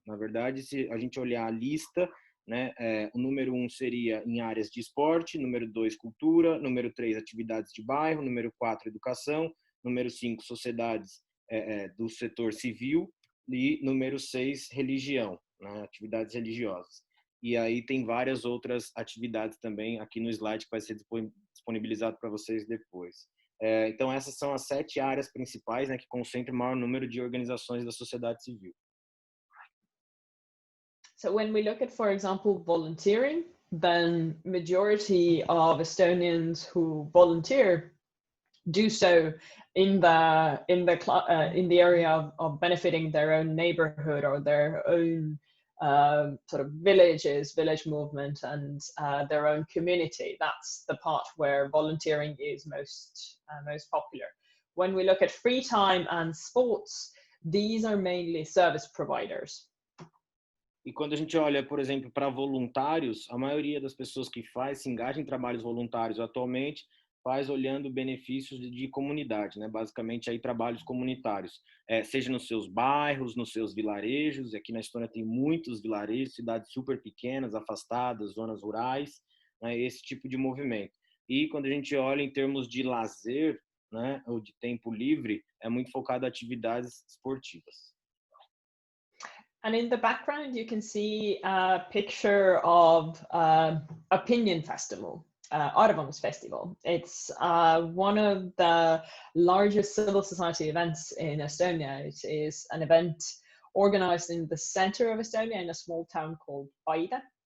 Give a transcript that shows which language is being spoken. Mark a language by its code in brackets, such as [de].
[pt] Na verdade, se a gente olhar a lista, né, o número 1 seria em áreas de esporte, número 2, cultura, número 3, atividades de bairro, número 4, educação, número 5, sociedades do setor civil e número 6, religião, né, atividades religiosas. E aí tem várias outras atividades também aqui no slide que vai ser disponibilizado para vocês depois. Então, essas são as 7 áreas principais, né, que concentram o maior número de organizações da sociedade civil. [en] So when we look at, for example, volunteering, then majority of Estonians who volunteer do so in the area of benefiting their own neighborhood or their own sort of village movement, and their own community. That's the part where volunteering is most popular. When we look at free time and sports, these are mainly service providers. [pt] E quando a gente olha, por exemplo, para voluntários, a maioria das pessoas que se engajam em trabalhos voluntários atualmente faz olhando benefícios de comunidade, né? Basicamente aí trabalhos comunitários, seja nos seus bairros, nos seus vilarejos. Aqui na Estônia tem muitos vilarejos, cidades super pequenas, afastadas, zonas rurais, né? Esse tipo de movimento. E quando a gente olha em termos de lazer, né, ou de tempo livre, é muito focado em atividades esportivas. [en] And in the background, you can see a picture of Opinion Festival. Arvamus Festival. It's one of the largest civil society events in Estonia. It is an event organized in the center of Estonia in a small town called Paide.